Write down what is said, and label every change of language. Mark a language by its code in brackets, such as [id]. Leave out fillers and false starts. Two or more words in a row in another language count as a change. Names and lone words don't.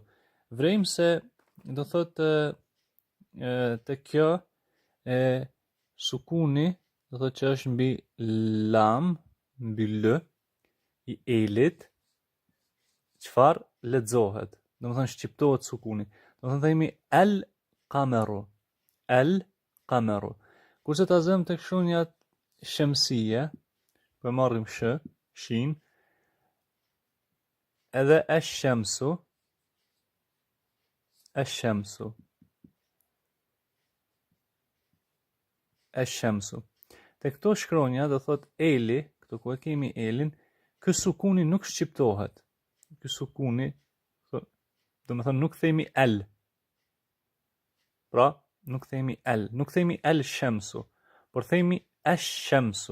[sq] Vrejmë se do thotë te kjo sukuni, do thotë që është mbi lam, mbi l i elit, çfarë lexohet? Domethënë shqiptohet sukuni. Domethënë themi [ar] القمرُ. القمرُ. [sq] Kurse ta zëm tek shkronjat shamsie, po marrim shin, edhe ash-shamsu. [ar] الشمسُ الشمسُ. [sq] Te këto shkronja do thot eli, këto ku e kemi elin, ky sukuni nuk shqiptohet. Ky sukuni, domethënë nuk themi el. Pra, nuk themi [ar] الشمسُ, [sq] por themi ash-shamsu.